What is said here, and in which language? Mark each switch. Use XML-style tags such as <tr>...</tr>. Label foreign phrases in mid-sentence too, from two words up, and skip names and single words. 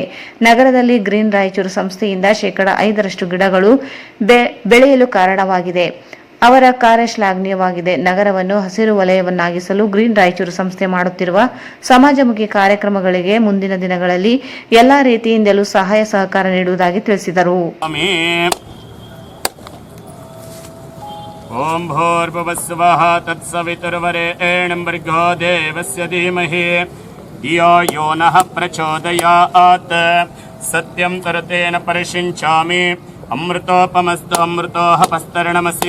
<kn>ನಗರದಲ್ಲಿ ಗ್ರೀನ್ ರಾಯಚೂರು ಸಂಸ್ಥೆಯಿಂದ 5% ಗಿಡಗಳು ಬೆಳೆಯಲು ಕಾರಣವಾಗಿದೆ. ಅವರ ಕಾರ್ಯ ಶ್ಲಾಘನೀಯವಾಗಿದೆ. ನಗರವನ್ನು ಹಸಿರು ವಲಯವನ್ನಾಗಿಸಲು ಗ್ರೀನ್ ರಾಯಚೂರು ಸಂಸ್ಥೆ ಮಾಡುತ್ತಿರುವ ಸಮಾಜಮುಖಿ ಕಾರ್ಯಕ್ರಮಗಳಿಗೆ ಮುಂದಿನ ದಿನಗಳಲ್ಲಿ ಎಲ್ಲಾ ರೀತಿಯಿಂದಲೂ ಸಹಾಯ ಸಹಕಾರ ನೀಡುವುದಾಗಿ ತಿಳಿಸಿದರು.</kn> <sa>ಓಂ ಭೂರ್ಭುವಸ್ವಃ ತತ್ಸವಿತುರ್ವರೆಣ್ಯಂ ಭರ್ಗೋ ದೇವಸ್ಯ ಧೀಮಹಿ ಧಿಯೋ ಯೋ ನಃ ಪ್ರಚೋದಯಾತ್. ಸತ್ಯಂ ತರತೇನ ಪರಿಶಿಂಚಾಮಿ ಅಮೃತೋಪಮಸ್ತು ಅಮೃತೋಹಪಸ್ತರಣಮಸಿ.</sa>